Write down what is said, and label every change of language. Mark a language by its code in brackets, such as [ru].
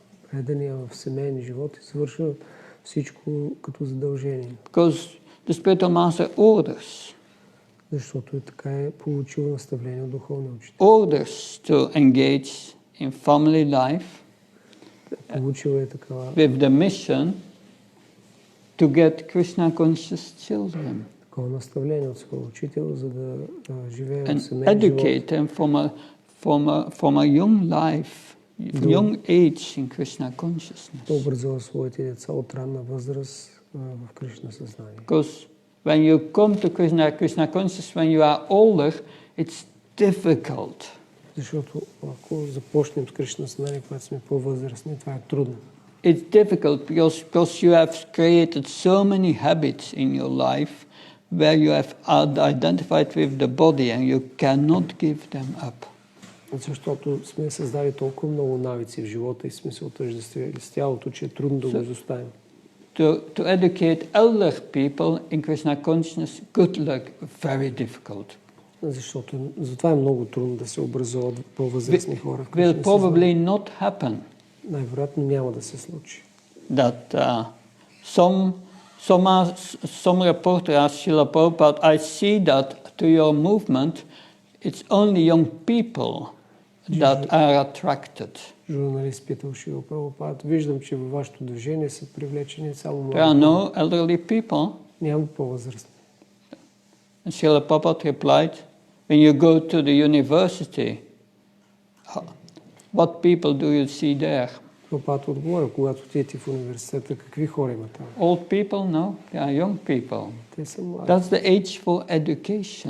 [bg] Предания в семейен живот извършва всичко като задължение. [en] Because the spiritual master orders. [bg] Защото така е получил наставление от духовния учител. [en] Orders to engage in family life. [bg] Получил е такава. [en] With the mission to get Krishna conscious children. [bg] Такова наставление от своя учител, за да живее в семейен живот. [en] And educate them from a young life, young age in Krishna consciousness. [bg] Да образува своите деца от ранна възраст в Кришна съзнание. [en] Because when you come to Krishna consciousness, when you are older, it's difficult. [bg] Защото ако започнем с Кришна съзнание, когато сме по-възрастни, това е трудно. [en] It's difficult because you have created so many habits in your life where you have identified with the body and you cannot give them up. [bg] Защото сме създали толкова много навици в живота и сме се отъждествили с тялото, че е трудно да го изоставим. [en] To educate elder people in Krishna consciousness, good luck, very difficult. [bg] Защото затова е много трудно да се образуват по-възрастни хора. [en] Will probably not happen. [bg] Най-вероятно няма да се случи. [en] That some reporter asked Srila Prabhupada, I see that to your movement, it's only young people that are attracted. [bg] Журналист питал Шрила Прабхупад, виждам, че във вашето движение са привлечени само млади. [en] There are no elderly people. [bg] Няма по-възрастни. [en] And Srila Prabhupada replied, when you go to the university, what people do you see there? [bg] Прабхупад отговоря, когато отидете в университета, какви хора има там? [en] Old people? No, they are young people. [bg] Те са млади. [en] That's the age for education.